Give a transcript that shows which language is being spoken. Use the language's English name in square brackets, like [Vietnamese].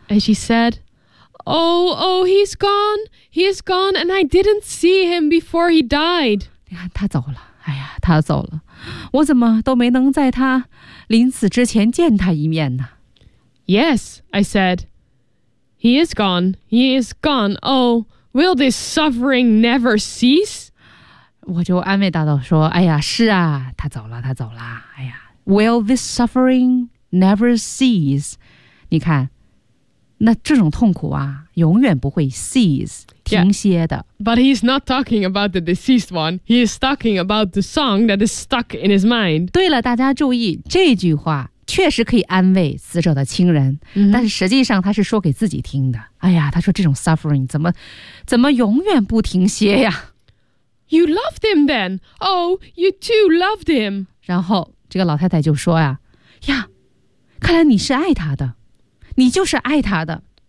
[English] And she said Oh, he's gone and I didn't see him before he died。 [Chinese] 你看他走了，哎呀他走了，我怎么都没能在他临死之前见他一面呢。 [English] Yes, I saidHe is gone. Oh, will this suffering never cease? [Chinese] 我就安慰大道说，哎呀，是啊，他走了。 [English] 哎呀 ，Will this suffering never cease? [Chinese] 你看，那这种痛苦啊，永远不会 cease， 停歇的。 [English] Yeah, but he's not talking about the deceased one. He is talking about the song that is stuck in his mind. [Chinese] 对了，大家注意这句话。确实可以安慰死者的亲人、 mm-hmm. 但是实际上他是说给自己听的。哎呀，他说这种 suffering 怎么永远不停歇呀。 [English] You loved him then. Oh, you too loved him. [Chinese] 然后这个老太太就说呀，呀，看来你是爱他的，你就是爱他的。